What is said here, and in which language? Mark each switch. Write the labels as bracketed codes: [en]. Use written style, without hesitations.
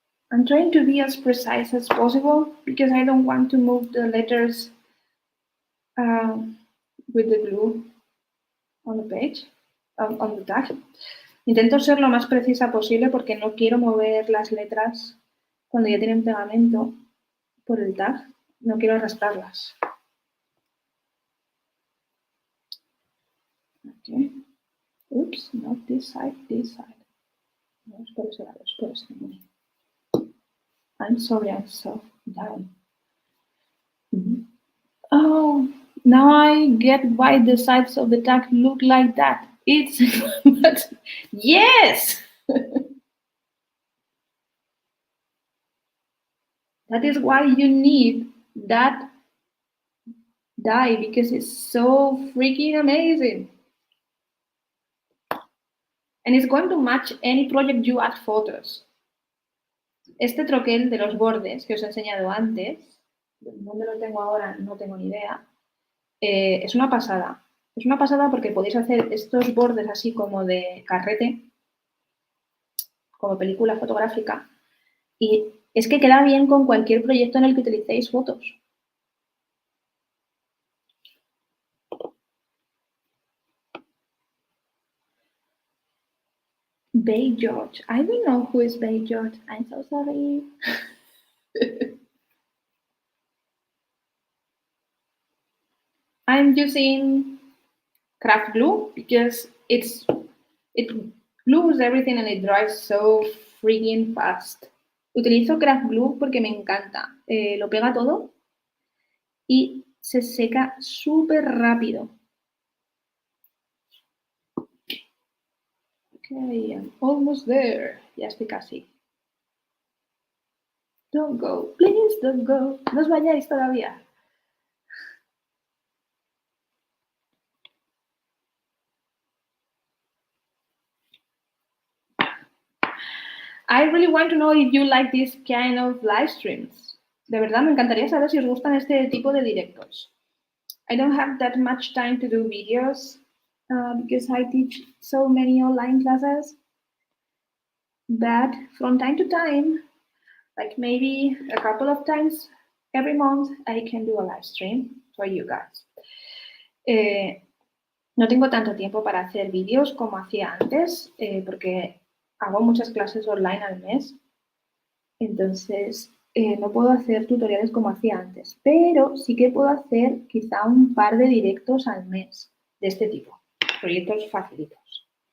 [en] I'm trying to be as precise as possible because I don't want to move the letters with the glue on the page, on the tag. [es] Intento ser lo más precisa posible porque no quiero mover las letras cuando ya tienen pegamento por el tag. No quiero arrastrarlas. [en] Okay. Oops, not this side, this side. [es] No, es por ese lado, es por ese lado. [en] I'm sorry, I'm so down. Oh, now I get why the sides of the tag look like that. It's, but yes! That is why you need that die, because it's so freaking amazing. And it's going to match any project you add photos. [es] Este troquel de los bordes que os he enseñado antes, ¿dónde lo tengo ahora? No tengo ni idea. Es una pasada. Es una pasada porque podéis hacer estos bordes así como de carrete, como película fotográfica, y es que queda bien con cualquier proyecto en el que utilicéis fotos. [en] Bay George. I don't know who is Bay George. I'm so sorry. I'm using craft glue because it glues everything and it dries so freaking fast. [es] Utilizo craft glue porque me encanta. Lo pega todo y se seca súper rápido. [en] Okay, I'm almost there. [es] Ya estoy casi. [en] Don't go, please don't go. [es] No os vayáis todavía. [en] I really want to know if you like this kind of live streams. [es] De verdad, me encantaría saber si os gustan este tipo de directos. [en] I don't have that much time to do videos because I teach so many online classes. But from time to time, like maybe a couple of times every month, I can do a live stream for you guys. [es] No tengo tanto tiempo para hacer vídeos como hacía antes, porque hago muchas clases online al mes. Entonces, no puedo hacer tutoriales como hacía antes, pero sí que puedo hacer quizá un par de directos al mes de este tipo, proyectos facilitos.